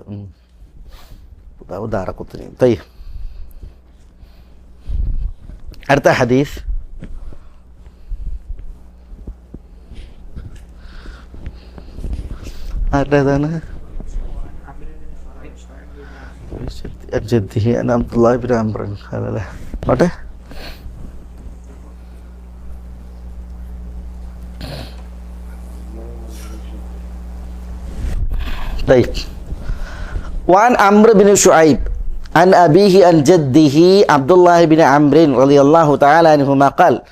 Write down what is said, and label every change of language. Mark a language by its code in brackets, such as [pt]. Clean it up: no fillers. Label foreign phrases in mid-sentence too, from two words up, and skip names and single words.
[ml] ദാറഖുത്നി. തയ്യ് അടുത്ത ഹദീസ് ആരുടേതാണ്? അബ്ദുല്ലാഹി ബിൻ അംർ അല്ലേ. ഓട്ടെ, [ar] وعن عمرو بن شعيب عن أبيه عن جده عبد الله بن عمرو رضي الله تعالى عنهما قال